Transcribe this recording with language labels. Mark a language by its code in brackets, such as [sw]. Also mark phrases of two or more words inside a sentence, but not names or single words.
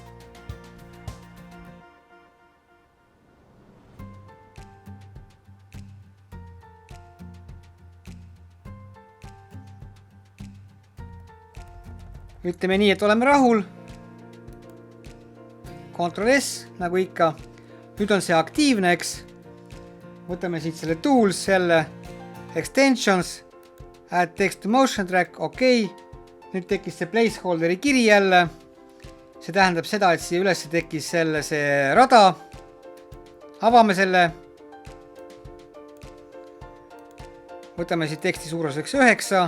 [et] Ütleme nii, et oleme rahul. Ctrl S, nagu ikka. Nüüd on see aktiivne, eks. Võtame siit selle tools, selle extensions, [en] add text to motion track, [et] okei. Nüüd tekkis see placeholderi kiri jälle. See tähendab seda, et siia üles tekkis see rada. Avame selle. Võtame siit teksti suuruseks 9.